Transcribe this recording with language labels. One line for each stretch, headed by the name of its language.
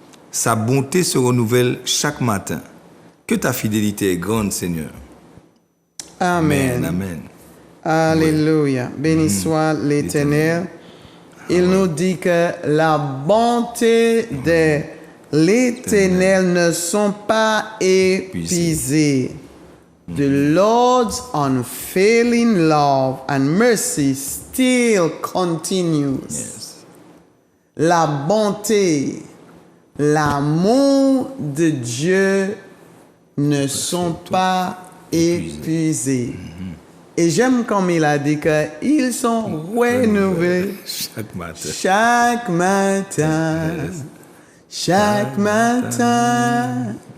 French: Sa bonté se renouvelle chaque matin. Que ta fidélité est grande, Seigneur. Amen. Amen. Alléluia. Béni soit l'Éternel. Il nous dit que la bonté de l'Éternel ne sont pas épuisées.
English: The Lord's unfailing love and mercy still continues. Yes.
French: La bonté, l'amour de Dieu ne sont pas épuisés. Et j'aime comme il a dit qu'ils sont renouvelés Chaque matin. chaque matin. Chaque matin.